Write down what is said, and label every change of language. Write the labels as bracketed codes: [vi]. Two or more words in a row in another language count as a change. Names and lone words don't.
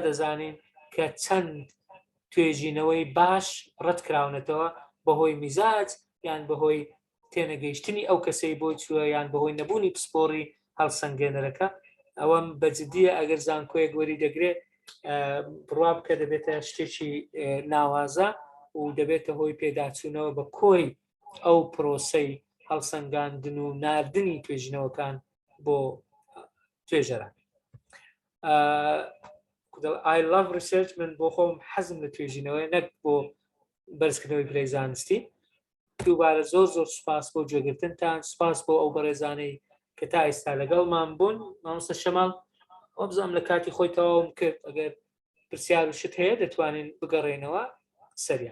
[ckb] دەزانین کە چەند توێژینەوەی باش ڕەتکراونەتەوە بەهۆی میزاج یان بەهۆی تێنەگەیشتنی ئەو کەسەی بۆ چووە یان بەهۆی نەبوونی پسپۆڕی هەڵسەنگێنەرەکە ئەوەم بەجددیە ئەگەر زانکۆیەک وەری دەگرێت بڕوا بکە دەبێتە شتێکی ناوازە و دەبێتە هۆی پێداچوونەوە بە کۆی ئەو پرۆسەی هەڵسەنگاندن و ناردنی توێژینەوەکان بۆ توێژەران. [en] I love research [ckb] من بۆ خۆم حەزم لە توێژینەوەی نەک بۆ بەرزکردنەوەی پلەی زانستی. دووبارە زۆر سوپاس بۆ گوێگرتنتان، سوپاس بۆ ئەو بەڕێزانەی کە تا ئێستا لەگەڵمان بوون. مامۆستا شەماڵ ئەو بزانم لە کاتی خۆی تەواوم کرد، ئەگەر پرسیار و شت هەیە دەتوانین بگەڕێنەوە سەریان.